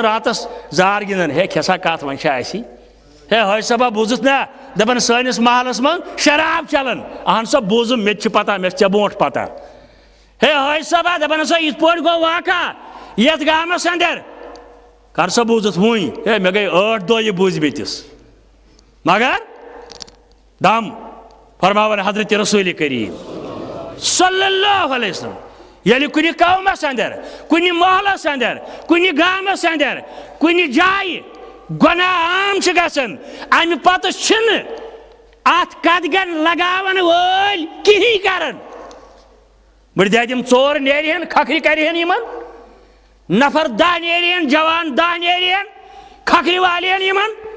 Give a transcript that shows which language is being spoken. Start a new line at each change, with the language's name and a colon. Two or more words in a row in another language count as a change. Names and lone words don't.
Kashmiri: راتس زار گِنٛدان ہے کھٮ۪سا کتھ وۄنۍ چھِ اسی ہے حٲج صٲبا بوٗزِتھ نا دپان سٲنِس محلس منٛز شراب چلان اہن سا بوٗزُم مےٚ تہِ چھِ پتہ مےٚ چھِ ژےٚ برونٛٹھ پتہ ہے حٲج صٲبا دپان ہسا یِتھ پٲٹھۍ گوٚو واقعہ یتھ گامس اندر کر سا بوٗزِتھ وٕنۍ ہے مےٚ گٔے 8 دۄہ یہِ بوٗزمٕتِس مگر دم فرماوان حضرت رسول کریم
Arabic: صلی اللہ علیہ وسلم
Kashmiri: ییٚلہِ کُنہِ قومس اندر کُنہِ محلس اندر کُنہِ گامس اندر کُنہِ جایہِ گۄناہ عام چھِ گژھان امہِ پتہٕ چھِنہٕ اتھ قدغن لگاون وٲلۍ کِہیٖنۍ کران بٔڑۍ دادِ یِم ژور نیرِہن کھکھرِ کرِہن یِمن نفر 10 نیرِہن جوان 10 نیرِہن کھکھرِ والہن یِمن